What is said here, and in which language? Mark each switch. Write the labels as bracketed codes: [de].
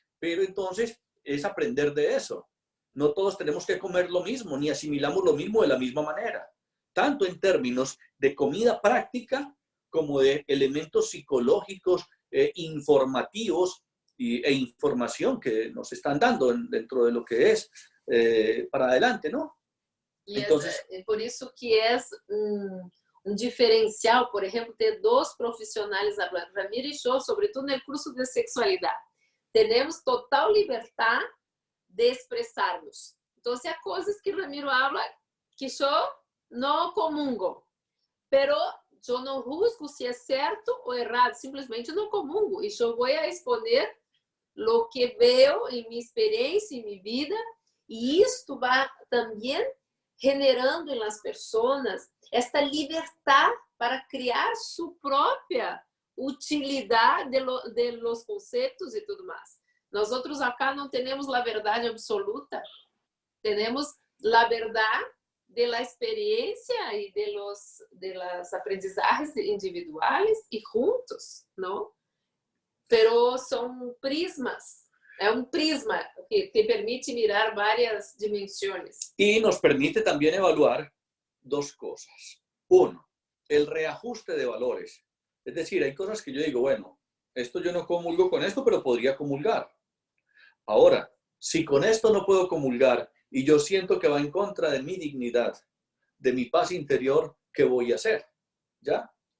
[es] Pero entonces es aprender de eso. No todos tenemos que comer lo mismo, ni asimilamos lo mismo de la misma manera, tanto en términos de comida práctica como de elementos psicológicos, informativos e información que nos están dando dentro de lo que es para adelante, ¿no? E Entonces, [pt] por isso que é um diferencial, por exemplo, ter dois profissionais falando, Ramiro e eu, sobretudo no curso de sexualidade. Temos total liberdade de expressarmos. Então, há coisas que Ramiro habla que eu não comungo, pero eu não juzgo se é certo ou errado, simplesmente não comungo. E eu vou exponer o que vejo em minha experiência, em minha vida, e isto vai também generando nas pessoas esta liberdade para criar sua própria utilidade de los conceitos e tudo mais. Nós outros acá não temos a verdade absoluta, temos a verdade de la experiência e [es] de las aprendizajes individuales [pt] e juntos, não? Pero são prismas. É um prisma que te permite mirar várias dimensões. [es] Y nos permite también evaluar dos cosas. Uno, el reajuste de valores. Es decir, hay cosas que yo digo, bueno, esto yo no comulgo con esto, pero podría comulgar. Ahora, si con esto no puedo comulgar y yo siento que va en contra de mi dignidad, de mi paz interior, ¿qué voy a hacer? ¿Ya?